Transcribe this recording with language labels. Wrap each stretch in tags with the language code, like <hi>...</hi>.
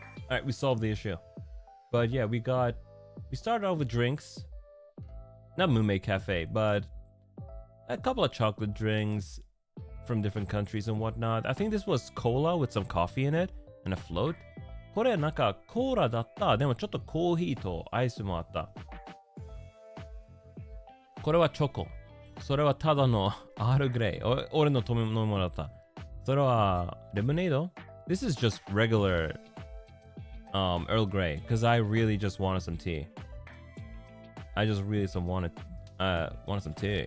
<en>Alright, we solved the issue. But yeah, we started off with drinks. Not Mume Cafe, but a couple of chocolate drinks from different countries and whatnot. I think this was cola with some coffee in it and a float.</en> <ja>これなんかコーラだった。でもちょっとコーヒーとアイスもあった。これはチョコ。それはただのアールグレイ。俺の飲み物だった。それはレモネード</ja> <en>This is just regular Earl Grey because I really just wanted some tea. I just really wanted some tea.</en>